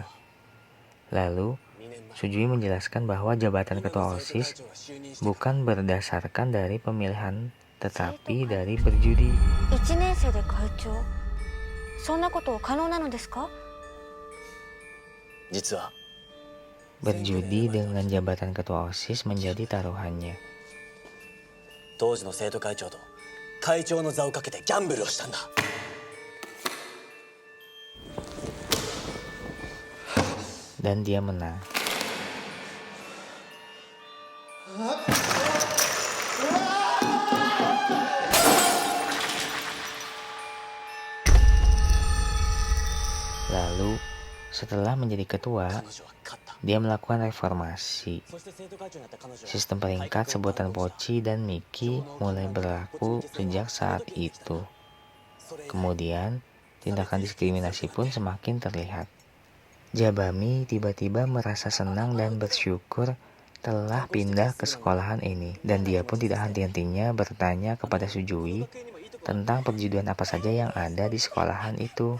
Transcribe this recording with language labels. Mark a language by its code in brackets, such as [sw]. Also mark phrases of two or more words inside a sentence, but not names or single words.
[id] Lalu, Sujui menjelaskan bahwa jabatan ketua OSIS bukan berdasarkan dari pemilihan, tetapi dari berjudi. [ja] 1 年生で会長。そんなこと可能なのですか？実は [id] Berjudi dengan jabatan ketua OSIS menjadi taruhannya. [ja] 当時の生徒会長と会長の座をかけてギャンブルをしたんだ [id] dan dia menang. Lalu, setelah menjadi ketua, [ja] 彼女は勝った。 [id] dia melakukan reformasi. [ja] そして生徒会長になった彼女は [id] Sistem peringkat sebutan Pochi dan Miki mulai berlaku sejak saat itu. Kemudian, tindakan diskriminasi pun semakin terlihat. Jabami tiba-tiba merasa senang dan bersyukur telah pindah ke sekolahan ini, dan dia pun tidak henti-hentinya bertanya kepada Sujui tentang perjudian apa saja yang ada di sekolahan itu.